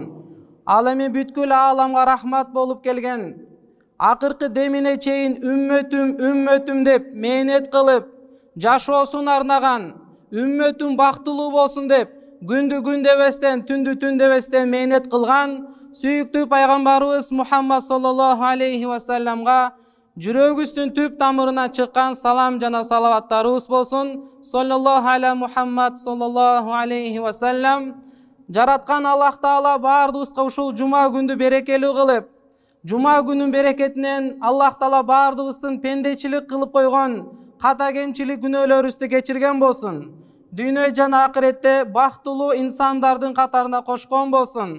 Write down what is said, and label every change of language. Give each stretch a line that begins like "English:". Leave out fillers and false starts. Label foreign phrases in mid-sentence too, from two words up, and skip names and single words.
Kyrgyz: Ал эми бүткүл ааламга рахмат болуп келген, акыркы демине чейин үммөтүм деп мээнет кылып, жашоосун арнаган, үммөтүм бактылуу болсун деп күндү күн дебестен, түндү түн дебестен мээнет кылган сүйүктүү пайгамбарыбыз Мухаммад
Arabic: صلى الله عليه وسلم
Kyrgyz: жүрөгүбүздүн түп тамырынан чыккан салам жана салаваттарыбыз болсун.
Arabic: صلى الله على محمد صلى الله عليه وسلم.
Kyrgyz: Жараткан Аллах Таала баардыгыбызга ушул жума күндү берекелүү кылып, жума күнүн берекетинен Аллах Таала баардыгыбыздын пендечилик кылып койгон ката кемчилик күнөөлөрүбүздү кечирген болсун. Дүйнө жана акыретте бактылуу инсандардын катарына кошкон болсун.